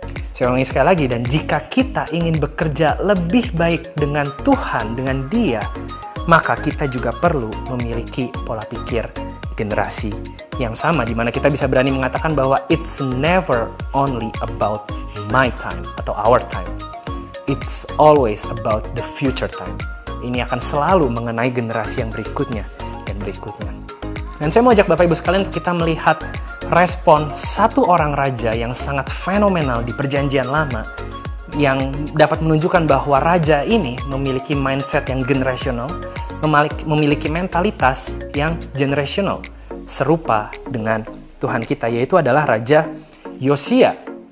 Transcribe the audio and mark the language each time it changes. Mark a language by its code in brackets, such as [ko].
[id] Saya ulangi sekali lagi, dan jika kita ingin bekerja lebih baik dengan Tuhan, dengan Dia, maka kita juga perlu memiliki pola pikir generasi yang sama, di mana kita bisa berani mengatakan bahwa [en] it's never only about my time [id] atau [en] our time. It's always about the future time. [id] Ini akan selalu mengenai generasi yang berikutnya dan berikutnya. Dan saya mau ajak Bapak Ibu sekalian untuk kita melihat respon satu orang raja yang sangat fenomenal di Perjanjian Lama, yang dapat menunjukkan bahwa raja ini memiliki mindset yang generasional, memiliki mentalitas yang generational, serupa dengan Tuhan kita, yaitu adalah Raja Yosia.